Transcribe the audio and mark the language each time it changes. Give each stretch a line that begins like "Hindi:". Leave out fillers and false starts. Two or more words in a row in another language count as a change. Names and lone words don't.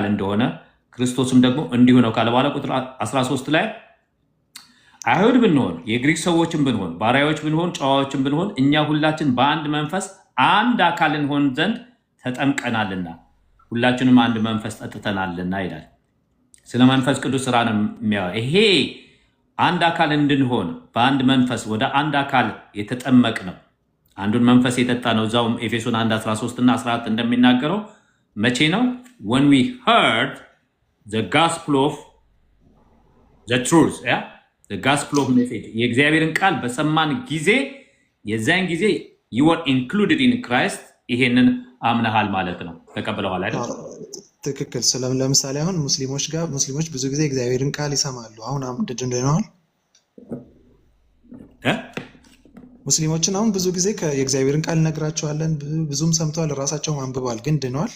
Amharic: እንደሆነ ክርስቶስም ደግሞ እንዲሁ ነው ካለ በኋላ ቁጥር 13 ላይ አይሁድ ብንሆን የግሪክ ሰዎችን ብንሆን ባሪያዎች ብንሆን ጨዋዎችን ብንሆን እኛ ሁላችን በአንድ መንፈስ አንድ አካል እንሆን ዘንድ ተጠምቀናልና ሁላችንም አንድ መንፈስ ጠጥተናልና ይላል። ስለ መንፈስ ቅዱስ ስራ ነው የሚያወራው። ይሄ አንድ አካል እንድንሆን በአንድ መንፈስ ወደ አንድ አካል የተጠመቅ ነው። አንዱን መንፈስ የጠጣ ነው። እዛውም ኤፌሶን 1:13 እና 14 እንደሚናገረው መቼ ነው?
English: when we heard the gospel of the truth, the gospel of message
Amharic: የእግዚአብሔርን ቃል በሰማን ጊዜ የዛን ጊዜ
English: you were included in Christ።
Amharic: ይሄንን አምነሃል ማለት ነው። ተቀበለዋል አይደል? ትክክል። ለምሳሌ አሁን ሙስሊሞች ብዙ ጊዜ እግዚአብሔርን ቃል ይሰማሉ። አሁን ድነዋል። ሙስሊሞችን አሁን ብዙ ጊዜ የእግዚአብሔርን ቃል እነግራቸዋለን። ብዙም ሰምተዋል፣ ራሳቸውም አንብበዋል። ግን ድነዋል?